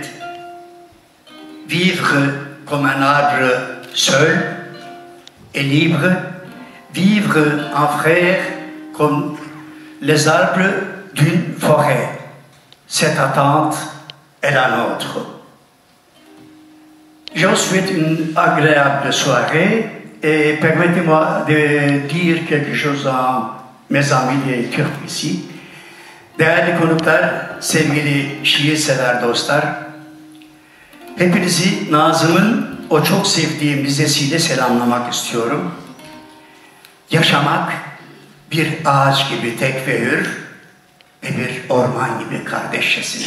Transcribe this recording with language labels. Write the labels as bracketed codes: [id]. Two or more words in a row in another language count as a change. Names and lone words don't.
[fr] Vivre comme un arbre seul et libre, vivre en frère comme les arbres d'une forêt. Cette attente est la nôtre. Je vous souhaite une agréable soirée et permettez-moi de dire quelque chose à mes amis les Türk ici. [tr] Değerli konuklar, sevgili şiirsever dostlar, hepinizi Nazım'ın o çok sevdiğim dizesiyle selamlamak istiyorum. Yaşamak bir ağaç gibi tek ve hür ve bir orman gibi kardeşçesine.